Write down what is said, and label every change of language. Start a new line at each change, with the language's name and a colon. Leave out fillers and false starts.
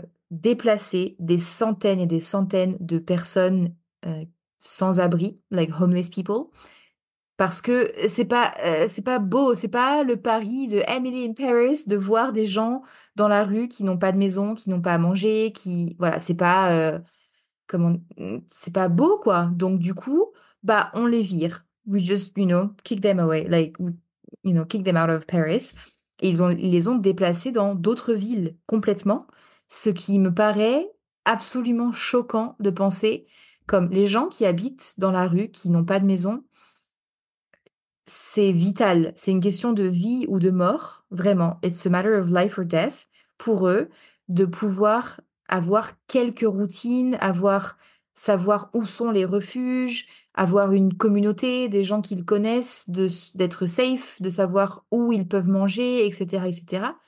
French: déplacé des centaines et des centaines de personnes euh, sans abri,
English: like homeless people,
French: parce que c'est pas beau, c'est pas le pari de Emily in Paris de voir des gens dans la rue qui n'ont pas de maison, qui n'ont pas à manger, qui voilà, c'est pas comment c'est pas beau quoi. Donc du coup, bah on les vire.
English: We just, kick them away, kick them out of Paris.
French: Et ils les ont déplacés dans d'autres villes complètement, ce qui me paraît absolument choquant de penser comme les gens qui habitent dans la rue, qui n'ont pas de maison, c'est vital. C'est une question de vie ou de mort, vraiment.
English: It's a matter of life or death
French: pour eux de pouvoir avoir quelques routines, savoir où sont les refuges, avoir une communauté, des gens qu'ils connaissent, d'être safe, de savoir où ils peuvent manger, etc., etc.